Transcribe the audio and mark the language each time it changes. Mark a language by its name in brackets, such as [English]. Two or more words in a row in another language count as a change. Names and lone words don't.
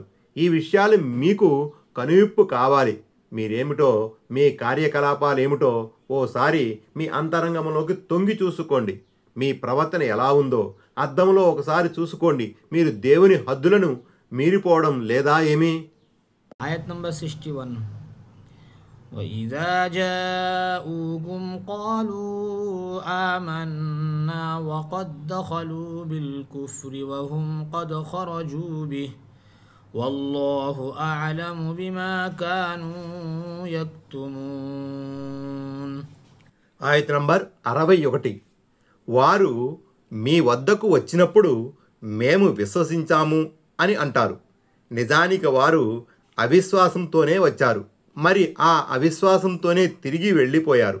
[Telugu] ఈ విషయాలు మీకు కనువిప్పు కావాలి. మీరేమిటో, మీ కార్యకలాపాలేమిటో ఓసారి మీ అంతరంగంలోకి తొంగి చూసుకోండి. మీ ప్రవర్తన ఎలా ఉందో అద్దంలో ఒకసారి చూసుకోండి. మీరు దేవుని హద్దులను మీరిపోవడం లేదా ఏమి? ఆయత్ నంబర్ 61. [Arabic] وإذا جاءوكم قالوا آمنا وقد دخلوا بالكفر وهم قد خرجوا به والله أعلم بما كانوا يكتمون. [Telugu] ఆయత్ నంబర్ 61. వారు మీ వద్దకు వచ్చినప్పుడు మేము విశ్వసించాము అని అంటారు. నిజానికి వారు అవిశ్వాసంతోనే వచ్చారు. మరి ఆ అవిశ్వాసంతోనే తిరిగి వెళ్ళిపోయారు.